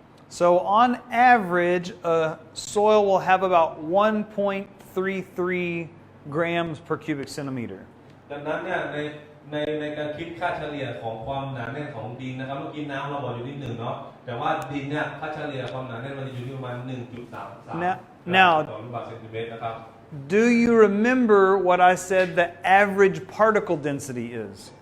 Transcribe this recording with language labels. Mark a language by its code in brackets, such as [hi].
[en] So on average, a soil will have about 1.33 grams per cubic centimeter. [th] ดังนั้นเนี่ยในการคิดค่าเฉลี่ยของความหนาแน่นของดินนะครับเมื่อกี้น้ำเราบอกอยู่ที่1เนาะแต่ว่าดินเนี่ยค่าเฉลี่ยความหนาแน่นมันจะอยู่ที่ประมาณ 1.33 [en] Now [th] ต่อลูกบาศก์เซนติเมตรนะครับ [en] Do you remember what I said the average particle density is?